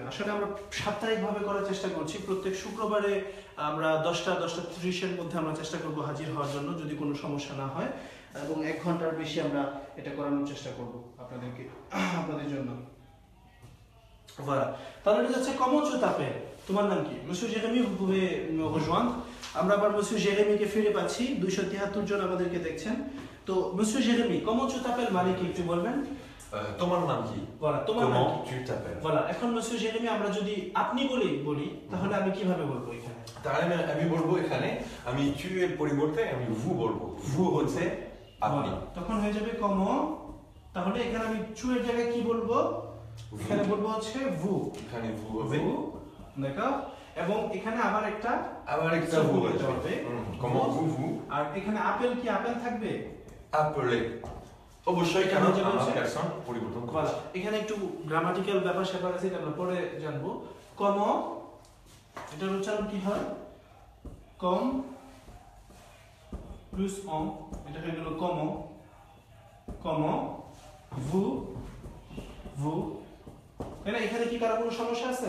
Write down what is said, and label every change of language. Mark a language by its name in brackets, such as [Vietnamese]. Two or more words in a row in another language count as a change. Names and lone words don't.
[Bangla] আসলে আমরা সাপ্তাহিক ভাবে করার চেষ্টা করছি। প্রত্যেক শুক্রবারে আমরা 10টা-10টা 30 মধ্যে আমরা চেষ্টা করব হাজির হওয়ার জন্য, যদি কোনো সমস্যা না হয়, এবং 1 ঘন্টার বেশি আমরা এটা করানোর চেষ্টা করব আপনাদের জন্য। voilà, তাহলে এটা হচ্ছে [French] comment tu t'appelles. [Bangla] তোমার নাম কি? [French] monsieur Jérémy, vous pouvez me rejoindre। [Bangla] আমরা আবার monsieur Jérémy কে ফিরে পাচ্ছি, 273 জন আমাদেরকে দেখছেন। তো monsieur Jérémy, [French] comment tu t'appelles [Bangla] মানে কি একটু বলবেন? তোমার নাম কি? voilà, তোমার নাম কি? [French] tu t'appelles। [Bangla] voilà, এখন monsieur Jérémy আমরা যদি আপনি বলি তাহলে আমি কিভাবে বলবো এখানে? তাহলে আমি বলবো এখানে, আমি tu এর পরিবর্তে আমি vous বলবো। vous হচ্ছে আপনি। তখন হয়ে যাবে কম। তাহলে এখানে আমি চু এর জায়গায় কি বলবো? এখানে বলবো হচ্ছে vous। এখানে vous হবে, দেখো, এবং এখানে আবার একটা [French] vous হবে। comment vous [Bangla] আর এখানে আপেল কি আপেল থাকবে? appeler অবশ্যই, কেন আমার পারসন পরিবর্তন করা। এখানে একটু গ্রামাটিক্যাল ব্যাপার স্যাপার আছে, এটা আমরা পরে জানবো। কম এটার উচ্চারণ কি হয়? কম প্লাস অন, এটা হয়ে গেল [French] comment vous [Bangla] তাহলে এখানে কি কারো কোনো সমস্যা আছে?